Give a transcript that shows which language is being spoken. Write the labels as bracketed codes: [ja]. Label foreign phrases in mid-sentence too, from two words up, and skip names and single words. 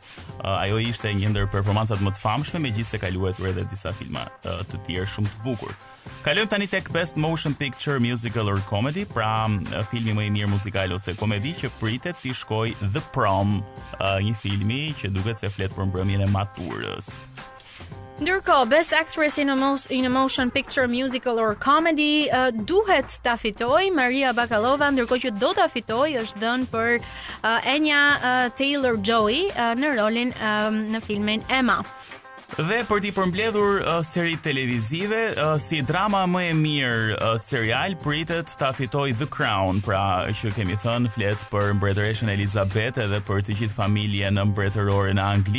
[sq] Ajo ishte një ndër performancat më të famshme, megjithëse ka luajtur edhe disa filma të tjerë shumë të bukur. Kalojmë tani tek [en] Best Motion Picture Musical or Comedy, [sq] pra filmi më i mirë muzikal ose komedi që pritet t'i shkojë The Prom, një filmi që duket se flet për mbrëmjen e maturës. Ndërkohë, [en] Best Actress in a Motion Picture Musical or Comedy [sq] duhet ta fitojë Maria Bakalova, ndërkohë që do ta fitojë është dhënë për Anya Taylor-Joy në rolin në filmin Emma. Dhe për t'i përmbledhur seri televizive, si drama më e mirë serial pritet ta fitoj The Crown, pra që kemi thënë flet për mbretëreshën Elizabeth edhe për të gjithë familjen mbretërore në Angli.